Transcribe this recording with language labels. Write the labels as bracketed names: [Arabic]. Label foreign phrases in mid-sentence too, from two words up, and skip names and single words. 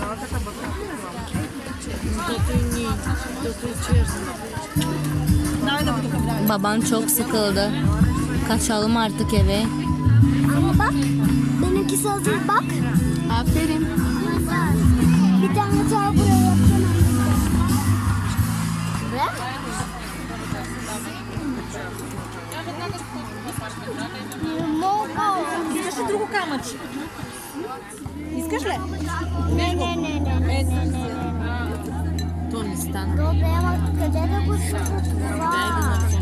[Turkish] Baban çok sıkıldı. Kaçalım artık eve. Ama bak, benimkisi hazır bak. Aferin. Bir tane daha buraya yapacağım. Ve? [Bulgarian] Искаш ли друго камъче? Искаш ли? Не. То не стана. Добре, ама къде да го сложа това?